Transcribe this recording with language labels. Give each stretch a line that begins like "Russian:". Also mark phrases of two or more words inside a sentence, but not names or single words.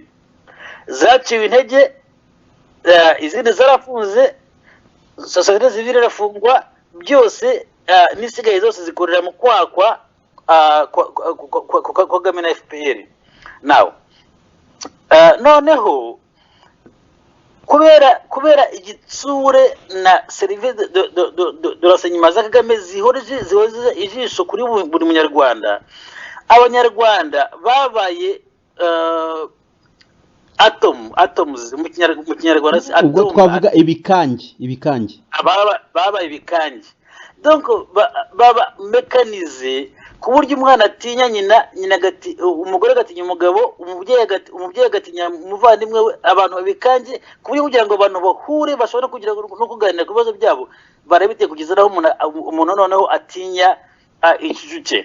Kinyarwanda: Zaciwe intege, izindi zarafunze, societe civile irafungwa, byose n'isigaye zose zikorera mu kwakwa Kagame na FPR. Now noneho kubera igitsure na
French: service de renseignement
Kinyarwanda: za Kagame zihoreje ijisho kuri buri munyarwanda, abanyarwanda babaye atoms mu kinyarwanda, ubwo twavuga ibikangi babaye ibikangi, donc baba mekanize ku buryo umwana atinya nyina agati, umugore agatinya umugabo, umubyeyi agatinya umuvandimwe we, abantu babikange ku buryo kugira ngo abantu bahure bashobora kugira no kuganira ku bibazo byabo barabite kugeza naho umuntu noneho atinya ikijuke.